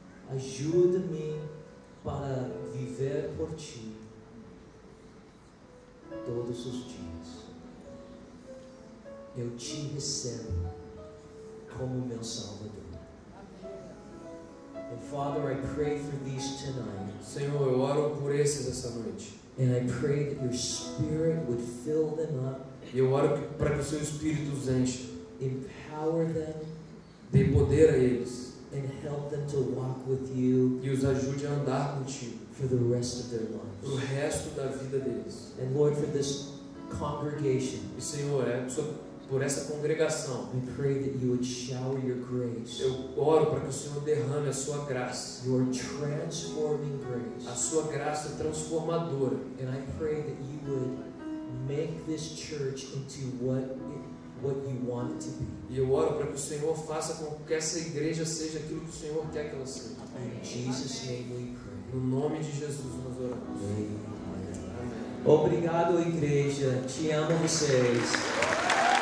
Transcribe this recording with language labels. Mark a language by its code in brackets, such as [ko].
[pt] Ajuda-me para viver por Ti todos os dias. Eu Te recebo como meu Salvador. [en] And Father, I pray for these tonight. [pt] Senhor, eu oro por esses essa noite. [en] And I pray that your Spirit would fill them up. [pt] E eu oro para que o seu Espírito os encha. [en] Empower them. [pt] Dê poder a eles. [en] And help them to walk with you. [pt] E os ajude a andar contigo. [en] For the rest of their lives. [pt] Para o resto da vida deles. [en] And Lord, for this congregation. [pt] E Senhor, por essa congregação, [en] I pray that you would shower your grace. [pt] Eu oro para que o Senhor derrame a sua graça. [en] Your transforming grace. [pt] A sua graça transformadora. [en] And I pray that you would make this church into what you want it to be. [pt] E eu oro para que o Senhor faça com que essa igreja seja aquilo que o Senhor quer que ela seja. [en] In Jesus' name we pray. [pt] No nome de Jesus nós oramos. Amém. Amém. Obrigado, igreja. Te amo vocês.